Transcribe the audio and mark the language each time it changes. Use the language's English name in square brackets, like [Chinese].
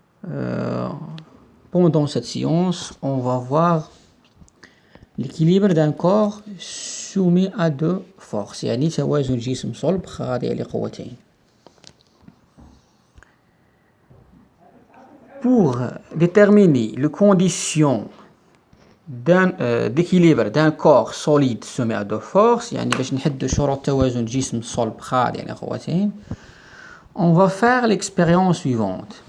[French] Euh, Pendant cette séance, on va voir l'équilibre d'un corps soumis à deux forces. [Arabic] يعني توازن جسم صلب خاضع لقوتين. [French] Pour déterminer les conditions d'équilibre d'un corps solide soumis à deux forces, [Arabic] يعني باش نحددوا شروط توازن جسم صلب خاضع لقوتين, [French] on va faire l'expérience suivante.